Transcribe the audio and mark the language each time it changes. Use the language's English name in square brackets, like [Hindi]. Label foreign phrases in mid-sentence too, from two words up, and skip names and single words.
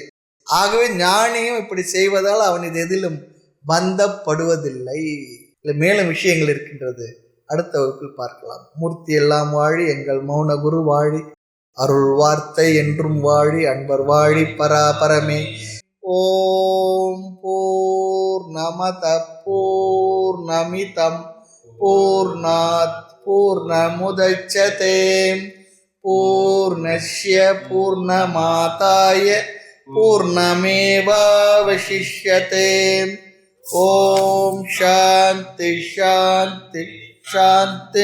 [Tamil] ஆகவே ஞானியும் இப்படி செய்வதால் அவன் இது எதிலும் பந்தப்படுவதில்லை. இல்லை, மேலும் விஷயங்கள் இருக்கின்றது. அடுத்த வகுப்பில் பார்க்கலாம். மூர்த்தி எல்லாம் வாழி, எங்கள் மௌன குரு வாழி, அருள் வார்த்தை என்றும் வாழி, அன்பர் வாழி பராபரமே. [Sanskrit] ओम् पूर्णमदः पूर्णमिदम् पूर्णात् पूर्णमुदच्यते पूर्णस्य पूर्णमादाय पूर्णमेवावशिष्यते. ओम् शान्तिः शान्तिः शान्तिः.